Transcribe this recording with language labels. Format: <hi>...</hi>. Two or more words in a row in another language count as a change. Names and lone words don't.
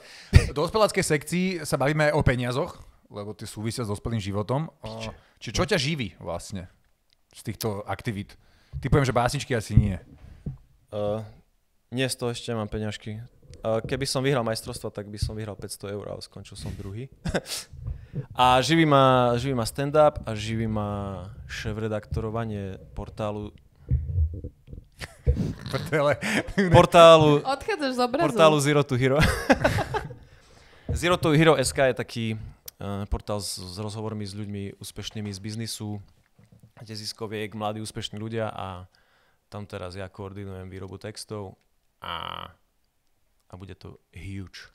<sk>V dospeláckej sekcii sa bavíme aj o peniazoch, lebo tie súvisia s dospelým životom. Čiže čo ťa živí vlastne z týchto aktivít? Ty poviem, že básničky asi nie. Nie, z toho ešte mám peňažky. Keby som vyhral majstrovstvo, tak by som vyhral 500 eur, ale skončil som druhý. A živí ma stand-up a živí ma šéf-redaktorovanie portálu Odchádzaš z obrazu. Portálu Zero to Hero. Zero to Hero SK je taký portál s rozhovormi s ľuďmi úspešnými z biznisu, ziskoviek, mladí úspešní ľudia a tam teraz ja koordinujem výrobu textov a bude to huge.</sk>